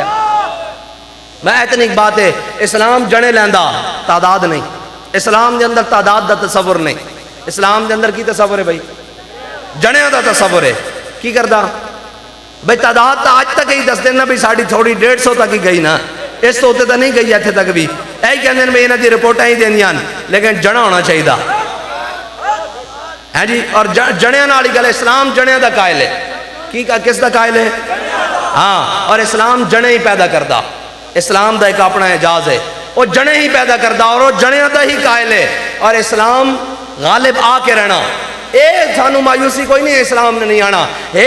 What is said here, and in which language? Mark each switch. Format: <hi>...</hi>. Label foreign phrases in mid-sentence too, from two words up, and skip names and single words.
<pa>میں اتنی ایک بات ہے، اسلام جنے لیندہ تعداد نہیں. اسلام دے اندر تعداد دا تصور نہیں. اسلام دے اندر کی تصور ہے بھائی؟ جنے دا تصور ہے. کی کردہ بھائی تعداد تا آج تک ہی 10 دن نا بھی ساڑھی تھوڑی 150 تک ہی گئی نا، اس تو ہوتے تا نہیں گئی ایتھے تک بھی. اے کہنے میں انہاں دی رپورٹاں ہی دینیاں لیکن جنا ہونا چاہیے دا ہے جی. اور جنیاں نالی گل اسلام جنیاں دا قائل ہے. کس دا قائل ہے؟ ہاں. اور اسلام جنے ہی پیدا کردہ. اسلام دا ایک اپنا اعجاز ہے، وہ جنے ہی پیدا کردہ اور وہ جنیاں دا ہی قائل ہے. اور اسلام غالب آ کے رہنا. اے سانو مایوسی کوئی نہیں ہے اسلام نے نہیں آنا.</pa>